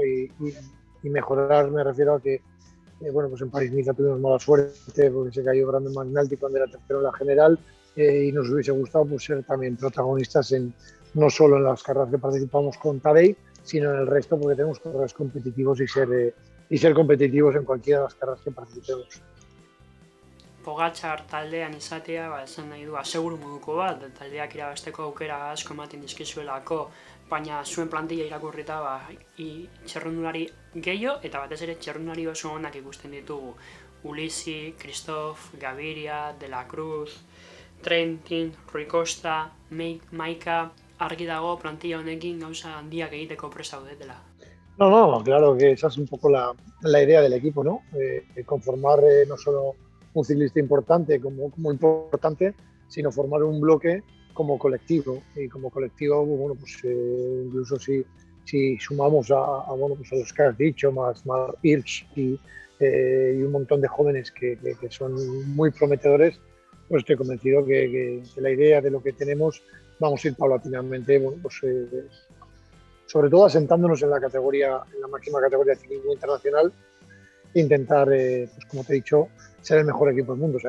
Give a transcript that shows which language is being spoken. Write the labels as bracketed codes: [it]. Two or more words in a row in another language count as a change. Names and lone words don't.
[es] Y mejorar me refiero a que pues en París-Niza tuvimos mala suerte porque se cayó Brandon McNulty cuando era tercero en la general y nos hubiese gustado pues, ser también protagonistas no solo en las carreras que participamos con Tadej, sino en el resto porque tenemos carreras competitivos y ser competitivos en cualquiera de las carreras que participemos. [eu] Pogačar taldean izatea, esan nahi du aseguru moduko bat, taldeak irabazteko aukera asko ematen dizkizuelako, baina zuen plantilla irakurrita txerrendulari gehiago eta batez ere txerrendulari oso onak ikusten ditugu. Ulissi, Christophe, Gaviria, De la Cruz, Trentin, Rui Costa, Maika, argi dago plantilla honekin gauza handiak egiteko presa daudetela. [es] No, claro que esa es un poco la idea del equipo, ¿no? Conformar no solo un ciclista importante como importante, sino formar un bloque como colectivo. Y como colectivo, bueno, pues incluso si sumamos a los que has dicho, más Hirsch y un montón de jóvenes que son muy prometedores, pues estoy convencido que la idea de lo que tenemos vamos a ir paulatinamente, bueno, pues sobre todo asentándonos en la máxima categoría de ciclismo internacional, intentar, pues como te he dicho, ser el mejor equipo del mundo.